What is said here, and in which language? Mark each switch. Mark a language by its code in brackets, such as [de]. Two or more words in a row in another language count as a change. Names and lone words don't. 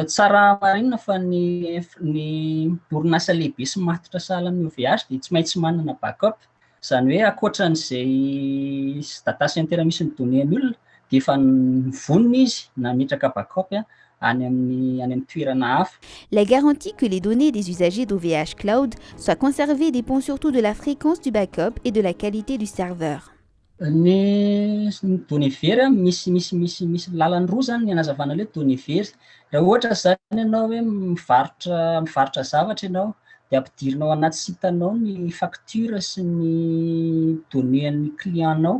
[mg] Tsara marinina fa ny orinasa lehibe sy matotra sahala amin'ny OVH dia tsy maintsy manana backup. Izany hoe ankoatran'izay [en] data center [mg] misy ny données ny olona dia efa vonona izy na metraka backup any amin'ny toerana hafa. [fr] La garantie que les données des usagers d'OVH Cloud soient conservées dépend surtout de la fréquence du backup et de la qualité du serveur. [mg] Ny données very misy lalany roa zany ny anazavana [fr] le données [mg] very. Raha ohatra zany ianao hoe mivarotra zavatra ianao dia ampidirinao anaty sitanao ny facture sy ny données an'ny client-nao.